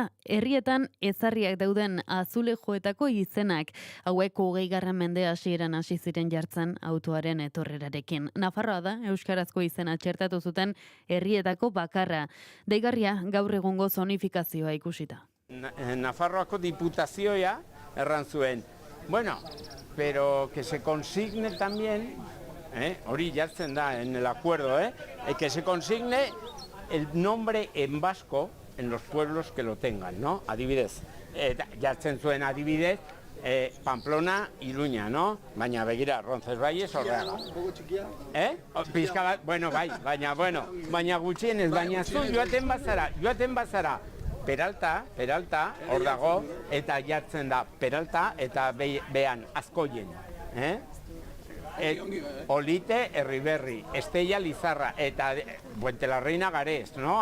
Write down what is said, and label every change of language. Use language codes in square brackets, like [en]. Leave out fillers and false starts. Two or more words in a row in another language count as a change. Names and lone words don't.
[eu] Herrietan ezarriak dauden azulejoetako izenak, hauek 20. mende hasieran hasi ziren jartzen autoaren etorrerarekin. Nafarroa da euskarazko izena txertatu zuten herrietako bakarra. Deigarria gaur egungo zonifikazioa ikusita. Nafarroako diputazioa erran zuen. [es] Bueno, pero que se consigne también, [eu] hori jartzen da [es] en el acuerdo, que se consigne el nombre en vasco en los pueblos que lo tengan, ¿no? [eu] Adibidez, jartzen zuen adibidez, Pamplona, Iruña, no? Baina begira, Roncesvalles, Orreaga. Pizka bat, baina gutxienez, baina zu joaten bazara, Peralta, hor dago, eta jartzen da Peralta eta behan Azkoien, Olite, Herriberri, Estella, Lizarra, eta Buentelarreina Garez, no?